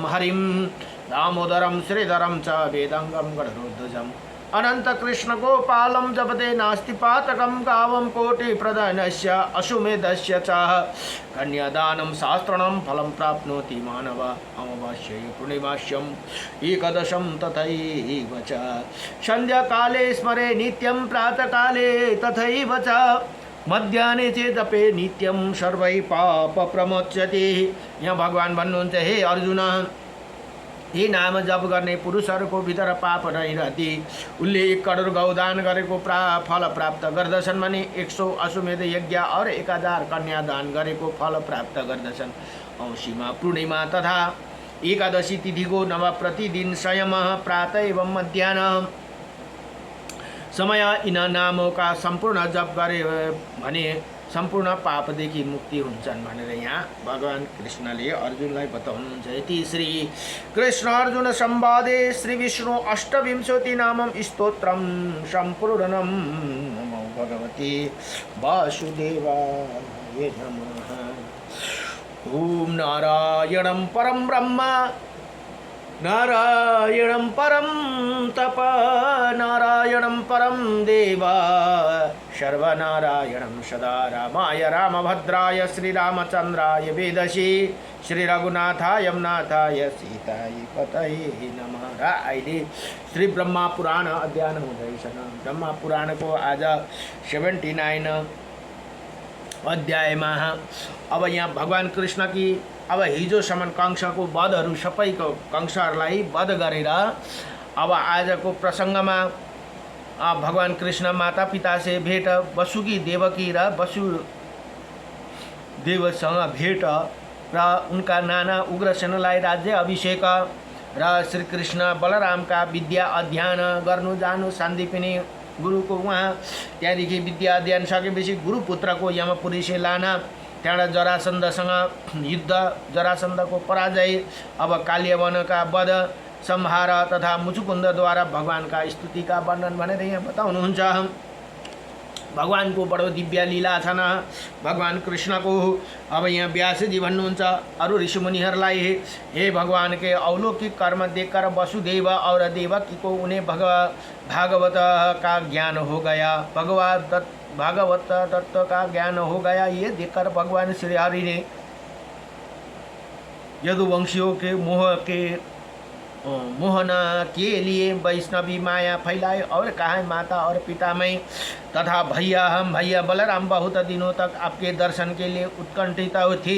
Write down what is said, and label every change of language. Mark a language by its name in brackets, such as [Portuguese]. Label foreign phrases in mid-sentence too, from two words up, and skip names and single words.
[Sanskrit] हरिं दामोदरं श्रीधरं च वेदंगं गणरोध्वजम् अनंत कृष्ण गोपालं जपते नास्ति पातकं गावं कोटि प्रदानस्य अश्वमेधस्य च कन्यादानं शास्त्रणं फलं प्राप्नोति मानव अमावास्यै पूर्णिमास्यम् एकदशं तथैव च संध्याकाले स्मरे नित्यं प्रातःकाले तथैव च मध्याह्ने चेदपे नित्यं सर्वै पाप प्रमोच्यते। [Nepali] यहाँ भगवान भन्नुहुन्छ हे अर्जुन, यी नाम जप गर्ने पुरुषहरूको भित्र पाप नैरहती उनले 1 करोड गौदान गरेको फल प्राप्त गर्दछन् भने 100 अश्वमेध यज्ञ और 1000 कन्यादान गरेको फल प्राप्त गर्दछन्। औँसीमा पूर्णिमा तथा एकादशी तिथिको नव प्रतिदिन संयम प्रातः एवं मध्याह्न समय यिन नामका सम्पूर्ण जप गरे भने सम्पूर्ण पापदेखि मुक्ति हुन्छन् भनेर यहाँ भगवान कृष्णले अर्जुनलाई बताउनुहुन्छ। [Sanskrit] यति श्री कृष्ण अर्जुन संवादे श्री विष्णु अष्टविंशति नामं स्तोत्रम सम्पूर्णम्। नमो भगवते वासुदेवाय नमः। ओम नारायणं परं ब्रह्म नारायणं परं तप नारायणं परं देव सर्वनारायणं सदा रामाय रामभद्राय श्रीरामचन्द्राय वेदसी श्री रघुनाथाय नाथाय सीताय पतये नमः। [Nepali] र अहिले श्री ब्रह्मा पुराण अध्ययन हुँदैछन्। ब्रह्मा पुराणको आज 79 अध्यायमा अब यहाँ भगवान कृष्ण की अब हिजोसम्म कंसको वधहरू सबैको कंसहरूलाई वध गरेर अब आजको प्रसङ्गमा भगवान कृष्ण माता पिता से भेट, वसुकी देवकी र वसुदेवसँग भेट र उनका नाना उग्रसेनलाई राज्य अभिषेक र श्री कृष्ण बलरामका विद्या अध्ययन गर्नु जानु सन्दीपिनी गुरुको उहाँ त्यहाँदेखि विद्या अध्ययन सकेपछि गुरुपुत्रको [Hindi] यमपुरी से लाना, [Nepali] त्यहाँबाट जरासन्धसँग युद्ध, जरासन्धको पराजय, अब काल्यवनका वध संहार तथा मुचुकुन्दद्वारा भगवानका स्तुतिका वर्णन भनेर यहाँ बताउनुहुन्छ। भगवानको बडो दिव्य लीला छन् भगवान कृष्णको। अब यहाँ व्यासजी भन्नुहुन्छ अरु ऋषिमुनिहरूलाई, [Hindi] हे भगवान के अलौकिक कर्म देखकर वसुदेव और देवकी को उन्हें भागवत का ज्ञान हो गया, भागवत तत्व का ज्ञान हो गया। ये देखकर भगवान श्री हरि ने यदुवंशियों के मोहना के लिए वैष्णवी माया फैलाए और कहा माता और पिता में तथा भैया हम भैया बलराम बहुत दिनों तक आपके दर्शन के लिए उत्कंठित थे।